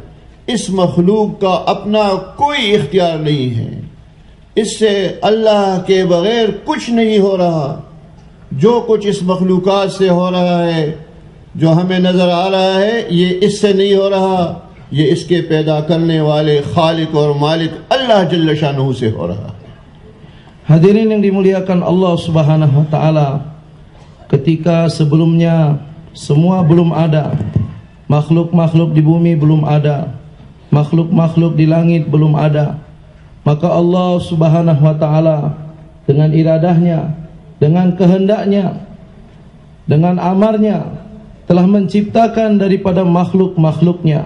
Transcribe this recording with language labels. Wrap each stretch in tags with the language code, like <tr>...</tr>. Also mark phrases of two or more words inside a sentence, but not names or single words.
<ur>اس مخلوق کا اپنا کوئی اختیار نہیں ہے، اس سے اللہ کے بغیر کچھ نہیں ہو رہا۔ جو کچھ اس مخلوقات سے ہو رہا ہے، جو ہمیں نظر آ رہا ہے، یہ اس سے نہیں ہو رہا، یہ اس کے پیدا کرنے والے خالق اور مالک اللہ جل شانہ سے ہو رہا ہے۔</ur> <id>Hadirin yang dimuliakan Allah</id> <ar>سبحانه وتعالى,</ar> <id>ketika sebelumnya semua belum ada, makhluk-makhluk di bumi belum ada, makhluk-makhluk di langit belum ada, maka Allah</id> <ar>سبحانه وتعالى</ar> <id>dengan iradahnya, dengan kehendaknya, dengan amarnya telah menciptakan daripada makhluk-makhluknya.</id>